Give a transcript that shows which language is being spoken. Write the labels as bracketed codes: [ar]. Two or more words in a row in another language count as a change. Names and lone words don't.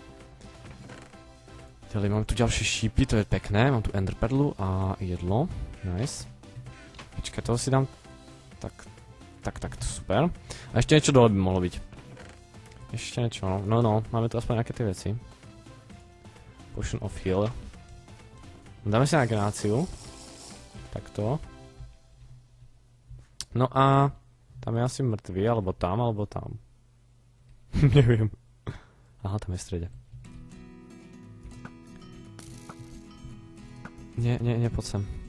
[sk] Ďalej mám tu ďalšie šípy, to je pekné. Mám tu ender perlu a jedlo. Nice. Počkaj, toho si dám. Tak, super. A ešte niečo dole by mohlo byť. Ešte niečo, no, máme tu aspoň nejaké tie veci. [en] Potion of heal. [sk] Dáme si na generáciu. Takto. No a tam je asi mŕtvy, alebo tam. Neviem. Aha, tam je v strede. Nie, poď sem.